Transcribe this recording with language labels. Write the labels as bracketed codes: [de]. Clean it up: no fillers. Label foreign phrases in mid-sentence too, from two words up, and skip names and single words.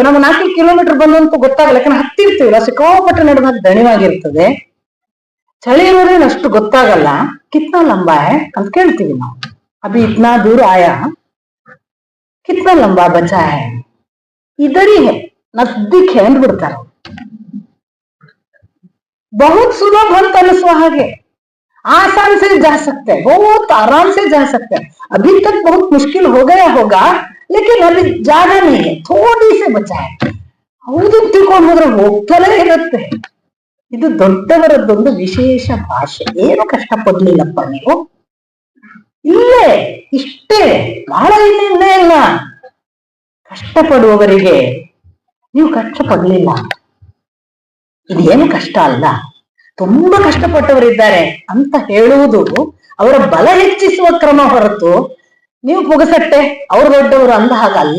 [kn] ನಮ್ಗೆ 4 ಕಿಲೋಮೀಟರ್ ಬಂದಂತೂ ಗೊತ್ತಾಗಲ್ಲ, ಯಾಕಂದ್ರೆ ಹತ್ತಿರ್ತೀವಲ್ಲ, ಸಿಕ್ಕಾಪಟ್ಟೆ ನಡುವಾಗ ದಣಿವಾಗಿರ್ತದೆ, ಚಳಿ ಇರೋದೇನು ಅಷ್ಟು ಗೊತ್ತಾಗಲ್ಲ. [hi] कितना लंबा है [kn] ಅಂತ ಕೇಳ್ತೀವಿ ನಾವು. [hi] अभी इतना दूर आया, कितना लंबा बचा है, इदरि है, नज़दीक है ಅಂದ್ಬಿಡ್ತಾರ. बहुत सुलभ [kn] ಅಂತ ಅನಿಸುವ ಹಾಗೆ, [hi] आसान से जा सकते हैं, बहुत आराम से जा सकते हैं. अभी तक बहुत मुश्किल हो गया होगा, लेकिन अभी ज्यादा नहीं है, थोड़ी से बचा है. [kn] ಹೌದು ತಿಳ್ಕೊಂಡು ಹೋದ್ರೆ ಹೋಗ್ತಲೇ ಇರುತ್ತೆ. ಇದು ದೊಡ್ಡವರದ್ದೊಂದು ವಿಶೇಷ ಭಾಷೆ. ಏನು ಕಷ್ಟಪಡ್ಲಿಲ್ಲಪ್ಪ ನೀವು, ಇಲ್ಲೇ ಇಷ್ಟೇ, ಬಹಳ ಇನ್ನೇ ಇಲ್ಲ. ಕಷ್ಟಪಡುವವರಿಗೆ ನೀವು ಕಷ್ಟಪಡ್ಲಿಲ್ಲ, ಇದೇನು ಕಷ್ಟ ಅಲ್ಲ, ತುಂಬಾ ಕಷ್ಟಪಟ್ಟವರಿದ್ದಾರೆ ಅಂತ ಹೇಳುವುದು ಅವರ ಬಲ ಹೆಚ್ಚಿಸುವ ಕ್ರಮ ಹೊರತು ನೀವು ಪುಗಸಟ್ಟೆ ಅವ್ರು ದೊಡ್ಡವರು ಅಂದ ಹಾಗಲ್ಲ.